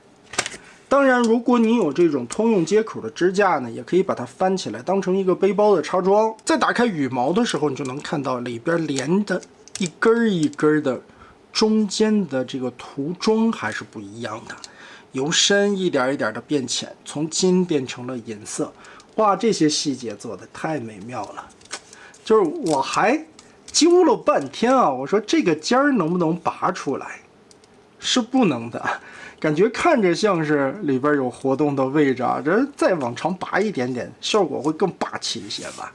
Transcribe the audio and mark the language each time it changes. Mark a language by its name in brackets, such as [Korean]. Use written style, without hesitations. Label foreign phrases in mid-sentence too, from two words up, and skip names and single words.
[Chinese] 當然，如果你有這種通用接口的支架呢，也可以把它翻起來，當成一個背包的插裝。在打開羽毛的時候，你就能看到裡邊連的一根一根的中間的這個塗裝還是不一樣的，由深一點一點的變淺，從金變成了銀色。哇，這些細節做得太美妙了。就是我還揪了半天啊，我說這個尖兒能不能拔出來？是不能的，感覺看着像是裡邊有活動的位置啊，這再往長拔一點點，效果會更霸氣一些吧。